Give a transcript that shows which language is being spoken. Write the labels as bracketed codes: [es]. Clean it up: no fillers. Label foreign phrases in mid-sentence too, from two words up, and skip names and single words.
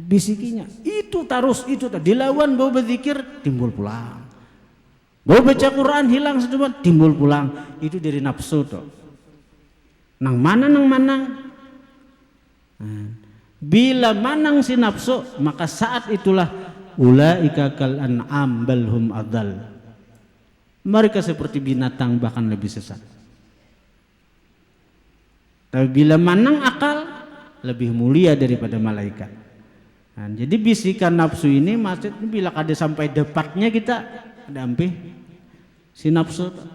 [bjn] bisikinya itu terus dilawan, bau berzikir timbul pulang, bau baca Quran hilang sedikit timbul pulang. Itu dari nafsu tuh, nang manang. Bila manang si nafsu, maka saat itulah [ar] أولئك كالأنعام بل هم أضل, [bjn] mereka seperti binatang bahkan lebih sesat. Tapi bila manang akal, lebih mulia daripada malaikat. Nah, jadi bisikan nafsu ini maksudnya bila kada sampai depannya kita ada ampih si nafsu.